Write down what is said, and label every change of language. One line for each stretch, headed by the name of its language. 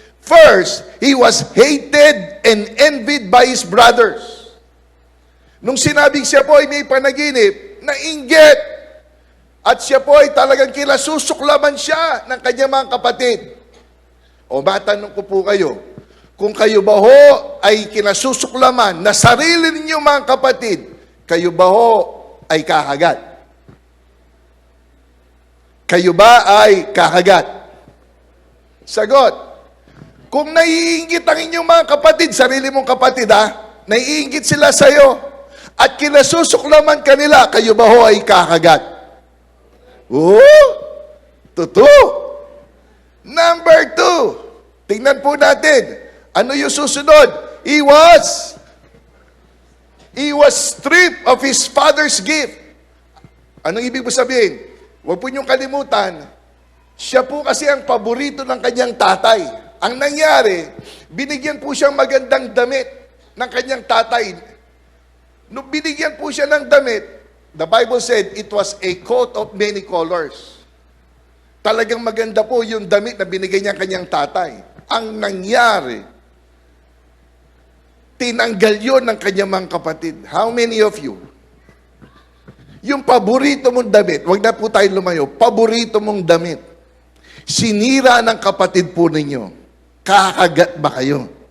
English: First, he was hated and envied by his brothers.
Filipino: Nung sinabing siya po ay may panaginip, nainggit. At siya po ay talagang kinasusuklaman siya ng kanyang mga kapatid. O matanong ko po kayo, kung kayo ba ho ay kinasusuklaman na sarili ninyong mga kapatid, kayo ba ho ay kakagat? Kayo ba ay kakagat? Sagot, kung naiinggit ang inyong mga kapatid, sarili mong kapatid naiinggit sila sa iyo, at kinasusuklaman kanila, kayo ba ho ay kakagat? Totoo. Number 2, tingnan po natin. Ano yung susunod?
English: He was stripped of his father's gift.
Filipino: Anong ibig mo sabihin? Huwag po niyong kalimutan, siya po kasi ang paborito ng kanyang tatay. Ang nangyari, binigyan po siyang magandang damit ng kanyang tatay. Nung binigyan po siya ng damit,
English: The Bible said it was a coat of many colors.
Filipino: Talagang maganda po yung damit na binigay niya kanyang tatay. Ang nangyari, tinanggal yon ng kanyang mga kapatid.
English: How many of you?
Filipino: Yung paborito mong damit, wag na po tayo lumayo, paborito mong damit, sinira ng kapatid po ninyo, kakagat ba kayo?